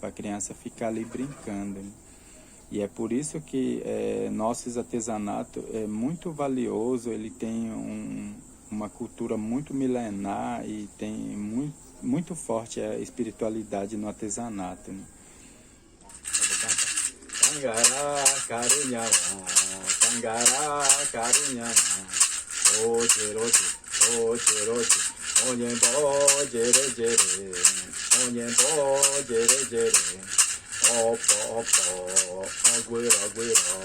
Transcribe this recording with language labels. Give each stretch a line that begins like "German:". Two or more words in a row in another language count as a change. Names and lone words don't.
Portuguese: Para a criança ficar ali brincando, né? E é por isso que nossos artesanatos é muito valioso, ele tem uma cultura muito milenar e tem muito forte a espiritualidade no artesanato, né? Tangara Karunyawa, Tangara Karunyawa, Oje Roje, Oje Roje, Onyenbo Jere Jere, Onyenbo Jere Jere, Opo Opo, Aguero Aguero,